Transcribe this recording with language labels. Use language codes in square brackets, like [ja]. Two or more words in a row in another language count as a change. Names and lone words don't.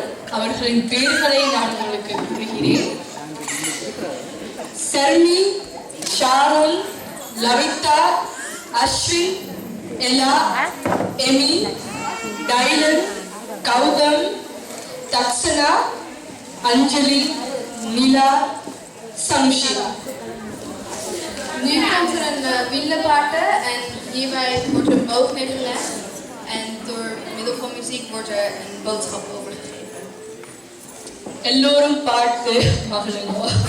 [ta] அவர்களின் பெயர்களை நான் உங்களுக்கு கூறுகிறேன். சர்மி, ஷாருல், லவிதா, அஸ்வின், எலா, எமி, டைலன், கௌதம், தக்ஷனா, அஞ்சலி, நிலா, சம்ஷிலா. [nl] Nu komt er een wielenpaarden en hierbij wordt een boog neergelegd en door middel van muziek wordt er een boodschap overgegeven. [ta] எல்லோரும் பாட்டு மகளுங்க.